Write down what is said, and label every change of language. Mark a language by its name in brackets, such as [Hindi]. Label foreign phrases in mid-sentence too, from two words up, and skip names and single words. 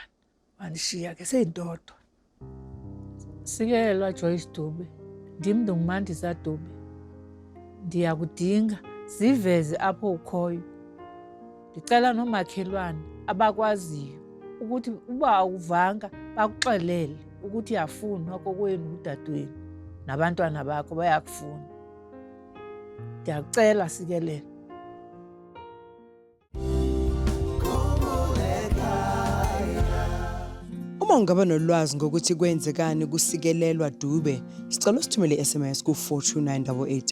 [Xhosa] Wandishiya ke seyindodwa. Sikelelwa Joyce Dube. Ndim ndinguMandisa Dube. Ndiyakudinga ziveze apho ukhoyo. Ndicela noomakhelwane abakwaziyo ukuthi uba awuvanga bakuxelele ukuthi yafunwa kokwenu udadewenu nabantwana bakho bayakufuna. Ndiyakucela sikelelo. [Zulu] Uma ungaba nolwazi ngokuthi kwenzekani kusikelelwa Dube, sicela usithumele i-SMS ku42988.